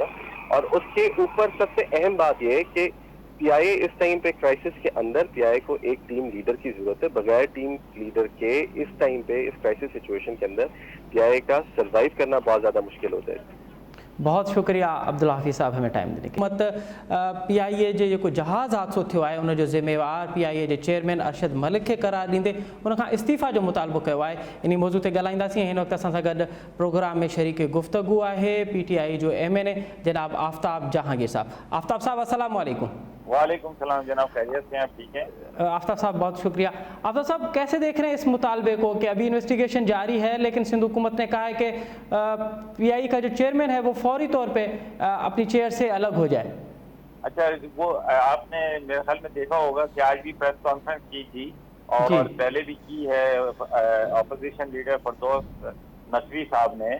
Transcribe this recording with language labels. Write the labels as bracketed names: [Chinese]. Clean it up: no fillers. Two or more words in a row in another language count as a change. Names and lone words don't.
[Urdu] اور اس کے اوپر سب سے اہم بات یہ ہے کہ پی آئی اے اس ٹائم پہ کرائسس کے اندر پی آئی اے کو ایک [English] team leader [Urdu] کی ضرورت ہے. بغیر [English] team leader [Urdu] کے اس ٹائم پہ اس [English] crisis situation [Urdu] کے اندر پی آئی اے کا سروائیو کرنا بہت زیادہ مشکل ہو جائے گا. بہت شکریہ عبداللہ حفیظ صاحب ہمیں ٹائم دینے کے. [Sindhi] مت پی آئی اے جو کوئی جہاز حادثو थियो आहे उन जो ज़िम्मेवार पी आई ए जे चेयरमैन अरशद मलिक खे करार ॾींदे उन खां इस्तीफ़ा जो मुतालबो कयो आहे. इन मौज़ू ते ॻाल्हाईंदासीं. हिन वक़्तु असां सां गॾु प्रोग्राम में शरीक गुफ़्तगू आहे पी टी आई जो MNA जनाब आफ्ताब जहांगीर साहब. आफ्ताब साहब अस्सलाम वालेकुम. [Urdu] وعلیکم سلام جناب, خیریت سے ہیں آپ؟ ٹھیک ہیں آفتاب صاحب، بہت شکریہ۔ آفتاب صاحب، کیسے دیکھ رہے ہیں اس مطالبے کو کہ ابھی انویسٹیگیشن جاری ہے لیکن سندھ حکومت نے کہا ہے کہ PI کا جو چیئرمین ہے وہ فوری طور پہ اپنی چیئر سے الگ ہو جائے? اچھا، وہ آپ نے میرے خیال میں دیکھا ہوگا کہ آج بھی [English] press conference [Urdu] کی تھی اور پہلے بھی کی ہے [English] opposition leader [Urdu] فردوس نقوی صاحب نے.